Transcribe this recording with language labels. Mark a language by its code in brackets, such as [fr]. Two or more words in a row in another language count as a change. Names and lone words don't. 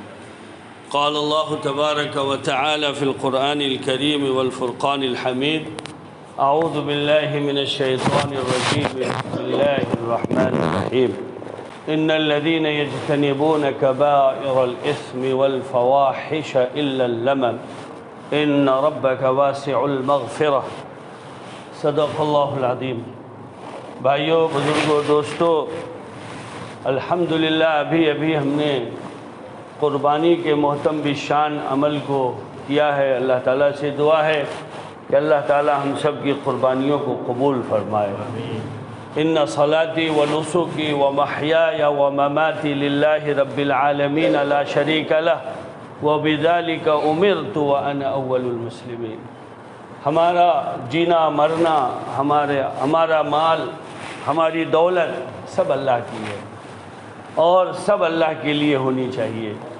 [ar] قال الله تبارك وتعالى في القرآن الكريم والفرقان الحميد: أعوذ بالله من الشيطان الرجيم، بسم الله الرحمن الرحيم. إن الذين يجتنبون كبائر الإثم والفواحش إلا اللمم إن ربك واسع المغفرة. صدق اللہ العظیم. [ur] بھائیوں، بزرگوں، دوستوں، الحمدللہ ابھی ہم نے قربانی کے محتم شان عمل کو کیا ہے. اللہ تعالیٰ سے دعا ہے کہ اللہ تعالیٰ ہم سب کی قربانیوں کو قبول فرمائے. [ar] ان صلاتی و نسکی و محیای و مماتی للہ رب العالمین لا شریک لہ وبذالک امرت وانا اول المسلمین. [ur] ہمارا جینا مرنا، ہمارا مال، ہماری دولت سب اللہ کی ہے اور سب اللہ کے لیے ہونی چاہیے.